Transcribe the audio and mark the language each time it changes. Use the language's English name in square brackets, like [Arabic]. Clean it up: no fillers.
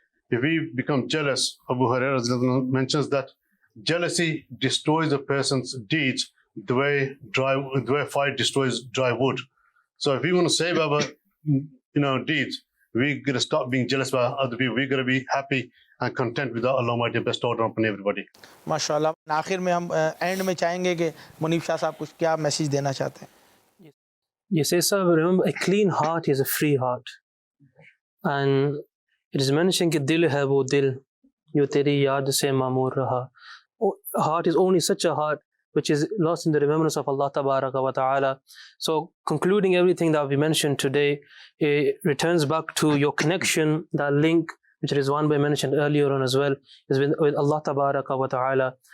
[English] If we become jealous, Abu Hurairah mentions that jealousy destroys a person's deeds the way fire destroys dry wood. So if we want to save our deeds, we got to stop being jealous about other people. We got to be happy and content with Allah Almighty bestowed upon everybody. [Urdu] ماشاء اللہ. آخر میں ہم and میں چاہیں گے کہ منیب شاہ صاحب کچھ کیا میسج دینا چاہتے ہیں؟ [English] Yes, sir, remember, a clean heart is a free heart. And it is mentioned [Urdu] کہ دل ہے وہ دل جو تیری یاد سے معمور رہا. [English] Heart is only such a heart which is lost in the remembrance of Allah Tabaraka wa Ta'ala. So concluding everything that we mentioned today, it returns back to your connection, that link which Rizwan Bhai mentioned earlier on as well, is with Allah Tabaraka wa Ta'ala.